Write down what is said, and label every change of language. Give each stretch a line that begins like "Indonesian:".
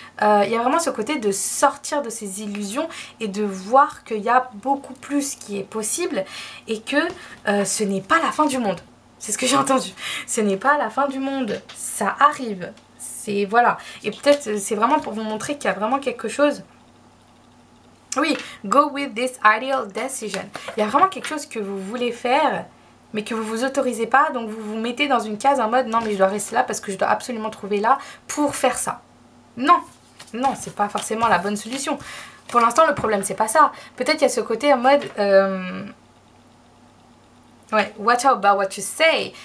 French: Il y a vraiment ce côté de sortir de ces illusions et de voir qu'il y a beaucoup plus qui est possible et que ce n'est pas la fin du monde. C'est ce que j'ai entendu. Ce n'est pas la fin du monde. Ça arrive. C'est voilà. Et peut-être c'est vraiment pour vous montrer qu'il y a vraiment quelque chose.
English: Oui, go with this ideal decision.
French: Il y a vraiment quelque chose que vous voulez faire mais que vous vous autorisez pas, donc vous vous mettez dans une case en mode non mais je dois rester là parce que je dois absolument trouver là pour faire ça. Non, non, c'est pas forcément la bonne solution. Pour l'instant le problème c'est pas ça. Peut-être qu'il y a ce côté en mode ouais,
English: watch out about what you say.